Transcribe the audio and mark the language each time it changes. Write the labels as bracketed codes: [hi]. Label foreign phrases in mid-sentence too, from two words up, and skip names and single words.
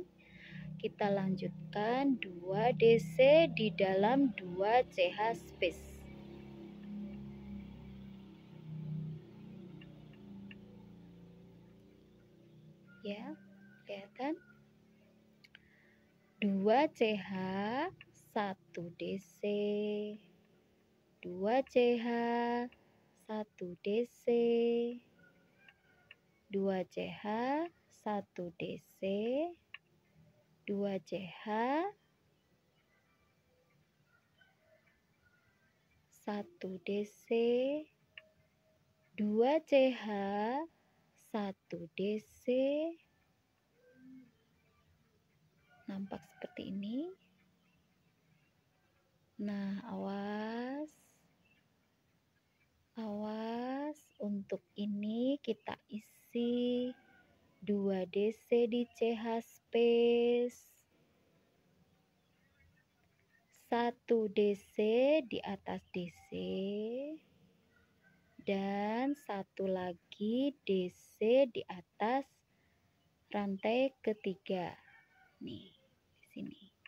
[id] Kita lanjutkan 2 DC di dalam 2 CH space. Ya, kelihatan? 2 CH 1 DC 2 CH 1 DC 2 CH 1 DC 2 CH 1 DC 2 CH 1 DC. [ms] Nampak seperti ini. [id] Nah, awas untuk ini kita isi 2 DC di CH space 1 DC di atas DC dan satu lagi DC di atas rantai ketiga nih di sini.